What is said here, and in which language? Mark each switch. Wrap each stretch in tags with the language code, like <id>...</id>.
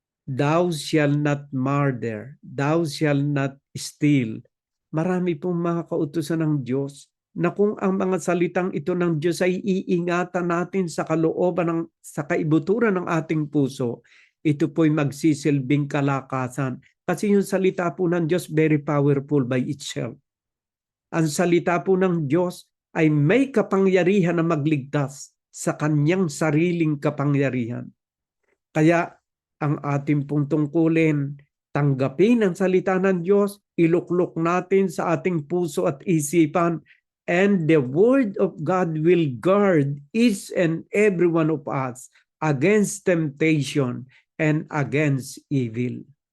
<en>Thou shalt not murder. Thou shalt not steal.</en> <tl>Marami pong mga kautusan ng Diyos na kung ang mga salitang ito ng Diyos ay iingatan natin sa kalooban sa kaibuturan ng ating puso, ito po'y magsisilbing kalakasan. Kasi yung salita po ng Diyos</tl> <en>very powerful by itself.</en> <tl>Ang salita po ng Diyos ay may kapangyarihan na magligtas sa kanyang sariling kapangyarihan. Kaya ang ating pong tungkulin, tanggapin ang salita ng Diyos, iluklok natin sa ating puso at isipan,</tl> <en>and the word of God will guard each and every one of us against temptation and against evil.</en>